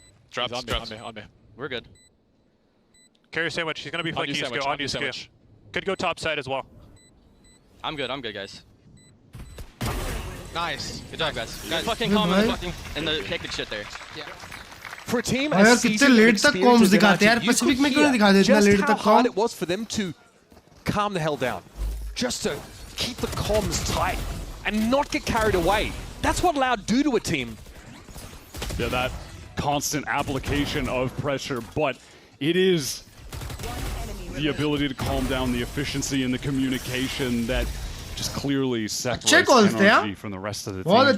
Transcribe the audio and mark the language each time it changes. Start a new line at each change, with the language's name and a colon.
English: Drops. On me. We're good. Carry sandwich. He's gonna be flanking you. On you, sandwich. Could go top side as well. I'm good, guys. Nice. Good job, guys. Guys, fucking calm and the hectic shit there. Yeah. For a team
Hindi: यार कितने late तक comms दिखाते हैं यार Pacific में क्यों नहीं दिखाते इतना लेट तक comms?
English: It was for them to calm the hell down, just to keep the comms tight and not get carried away. That's what Loud do to a team. Yeah, that constant application of pressure, but it is the ability to calm down, the efficiency and the communication that just clearly separates NRG from the rest of the team.